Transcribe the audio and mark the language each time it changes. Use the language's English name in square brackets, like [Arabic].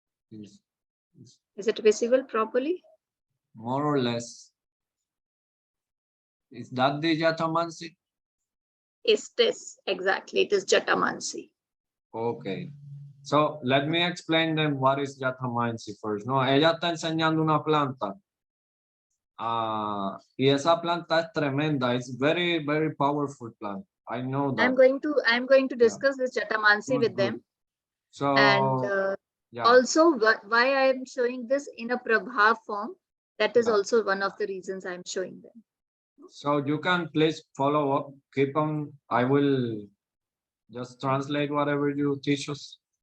[English] Is it visible properly? More or less. Is that the Jatamansi? Is this exactly? It is Jatamansi. Okay. So let me explain them what is Jatamansi first. [Spanish] No, ella está enseñando una planta. Y esa planta es tremenda. [English] It's very, very powerful plant. I know that. I'm going to discuss this Jatamansi with them. So And yeah. also why I am showing this in a Prabha form, that is Yeah. also one of the reasons I'm showing them. So you can please follow up. Keep on. I will just translate whatever you teach us.